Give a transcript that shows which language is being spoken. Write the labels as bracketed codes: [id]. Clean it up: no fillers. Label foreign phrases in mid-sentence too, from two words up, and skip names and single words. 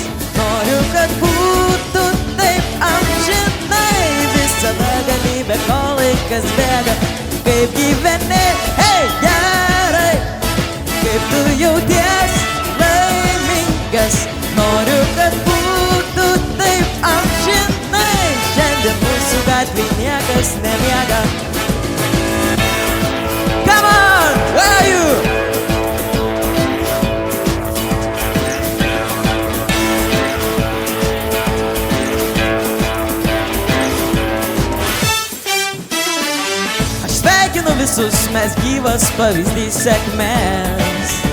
[lt] Noriu, kad būtų taip amžinai, visada galybė, kol laikas bėga. Kaip gyveni, hei, gerai, kaip tu jauties laimingas. Noriu, kad būtų taip amžinai. Šiandien mūsų gatvėj niekas nemiega. [en] Come on, where are you? [lt] Aš sveikinu visus, mes gyvas pavyzdys sėkmės.